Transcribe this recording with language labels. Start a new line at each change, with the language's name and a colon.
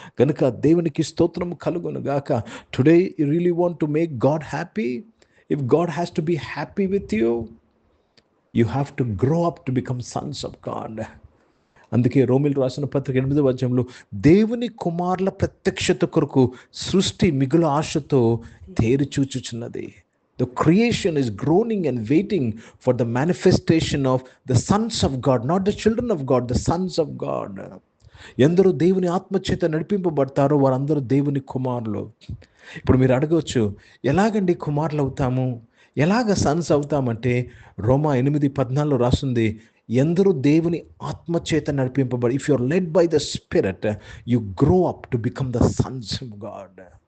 Telugu: కనుక దేవునికి స్తోత్రము కలుగును గాక.
English: Today you really want to make God happy. If God has to be happy with you, you have to grow up to become sons of God.
Telugu: అందుకే రోమీయులకు రాసిన పత్రిక 8వ అధ్యాయంలో దేవుని కుమారుల ప్రత్యక్షత కొరకు సృష్టి మిగుల ఆశతో తేరి చూచుచున్నది.
English: The creation is groaning and waiting for the manifestation of the sons of God, not the children of God, the sons of God.
Telugu: ఎందరూ దేవుని ఆత్మచేత నడిపింపబడతారో వారందరూ దేవుని కుమారులు. ఇప్పుడు మీరు అడగవచ్చు, ఎలాగండి కుమారులు అవుతాము, ఎలాగ సన్స్ అవుతామంటే, రోమా 8:14 రాస్తుంది, ఎందరూ దేవుని ఆత్మచేత నడిపింపబడి,
English: If you are led by the spirit you grow up to become the sons of God.